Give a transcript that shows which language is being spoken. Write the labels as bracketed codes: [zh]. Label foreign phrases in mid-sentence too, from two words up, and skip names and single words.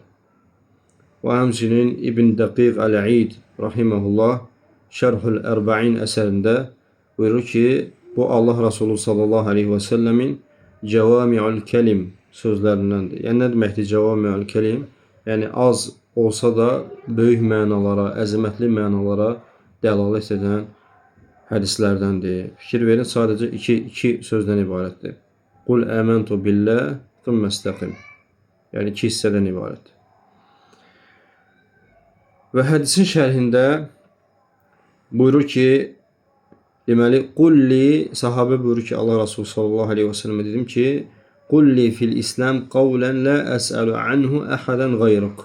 [az] Və həmçinin İbn Dəqiq Əl-İd rahimehullah Şərhül Ərba'in əsərində buyurur ki, bu Allah Resulü [ar] صلى الله عليه وسلم جوامع الكلم [az] sözlərindəndir. Yəni nə deməkdir [ar] جوامع الكلم? [az] Yəni az olsa da böyük mənalara, əzəmətli mənalara dəlalət edən hədislərdəndir. Fikir verin, sadəcə iki sözdən ibarətdir. [ar] قل آمنت بالله ثم استقم. [az] Yəni 2 hissədən ibarətdir. Və hədisin şərhində buyurur ki, deməli, qulli, sahabə buyurur ki, Allah Resulü [ar] صلى الله عليه وسلم [az] dedim ki, [ar] قل لي في الإسلام قولا لا أسأل عنه أحدا غيرك.